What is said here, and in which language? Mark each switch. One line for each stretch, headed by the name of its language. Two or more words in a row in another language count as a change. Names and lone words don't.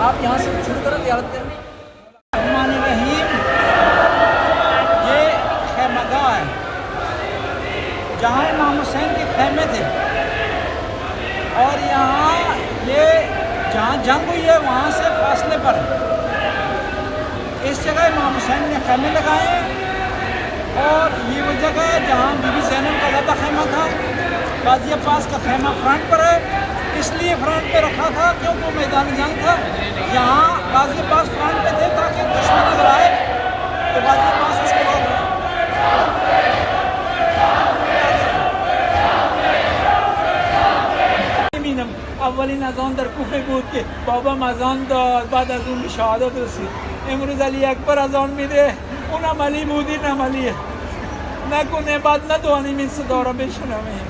Urdu: آپ یہاں سے شروع کریں زیارت کرنے۔
Arabic: الرحمن الرحیم،
Urdu: یہ خیمہ گاہ ہے جہاں امام حسین کے خیمے تھے، اور یہاں یہ جہاں جنگ ہوئی ہے وہاں سے فاصلے پر اس جگہ امام حسین نے خیمے لگائے ہیں، اور یہ وہ جگہ ہے جہاں بی بی زینب کا زیادہ خیمہ تھا۔ غازی عباس کا خیمہ فرنٹ پر ہے، اس لیے فرنٹ پہ رکھا تھا کیونکہ وہ میدان جنگ تھا۔ یہاں غازی عباس فرنٹ پہ تھے تاکہ دشمن اگر آئے تو غازی عباس اس کو روک لیں۔
Persian: اولین اذان در کوفه بود که بابام اذان داد، بعد از اون به شهادت رسید. امروز علی اکبر اذان میده، اونم علی بود اینم علیه، نکنه بعد ندوانیم این صدا را بشنویم.